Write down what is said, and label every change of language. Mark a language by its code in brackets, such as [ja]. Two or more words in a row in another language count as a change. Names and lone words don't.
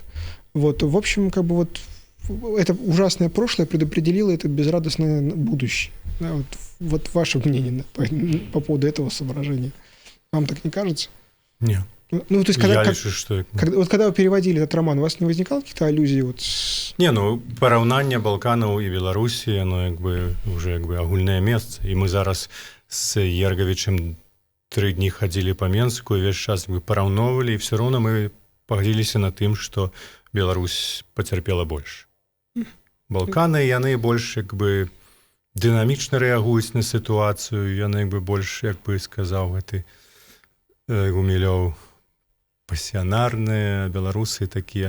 [ru] Вот, в общем, как бы, вот, это ужасное прошлое предопределило это безрадостное будущее. Да, вот ваше мнение по поводу этого соображения. Вам так не кажется? Нет. Ну, то есть, когда вы переводили этот роман, у вас не возникало каких-то аллюзий? Вот [be] Не, ну, параўнанне Балканаў і Беларусі, яно уже агульнае месца. І мы зараз з Ерговічем 3 дні хадзілі па Менску, і весь час параўноўвалі, і все роўна мы пагадзіліся на тым, што Беларусь пацярпела больш. Балканы, яны больш дынамічна рэагуюць на сітуацыю, яны больш, як бы сказаў гэты Гумілёў, пасіянарныя, беларусы такія.